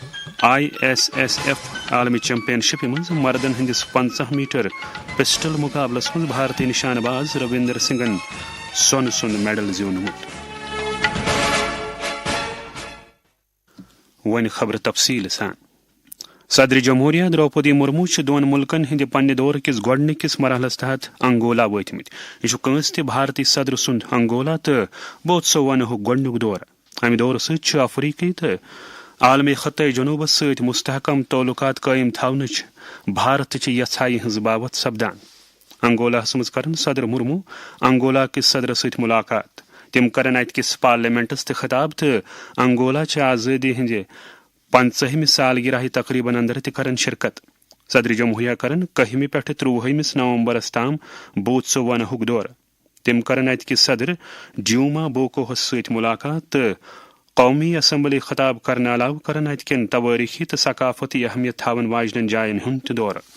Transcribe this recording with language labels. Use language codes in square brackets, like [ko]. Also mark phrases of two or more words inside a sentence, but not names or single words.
[ks] ISSF عالمی چیمپئن شپ مز مردن ہندس 50 میٹر پسٹل مقابلس مز بھارتی نشانہ باز رویندر سنگھن سون میڈل زیونمت ون خبر تفصیل سان صدر جمہوریہ دروپدی مرمو دون ملکن ہند پنہ دور کس گوڈنکس مرحلس تحت انگولا واتمت یہ کنس تہ بھارتی صدر سند انگولا تو بہت سو ونہ گوڈنک دور امہ دور ست افریقی تو عالمی خطہ جنوبس ست مستحکم تعلقات قائم تھونچ بھارت چہ یژھائی ہز بابت سپدان انگولاہس مز کرن صدر مرمو انگولا کس صدر ست ملاقات تم کرن ات کس پارلیمنٹس تہ خطاب تو انگولا چہ آزادی ہند 50 سالگرہ تقریباً اندر تہ کرن شرکت صدر جمہوریہ کرن 1 پہ 23 نومبرس تام بوت سو ونہ دور تم کرن ات کس صدر ڈیوما بوکوہس ست ملاقات تو قومی اسمبلی خطاب کرنے علاوہ کرن ات کن تواریخی تو ثقافتی اہمیت تھاون واجنن جائن ہند دور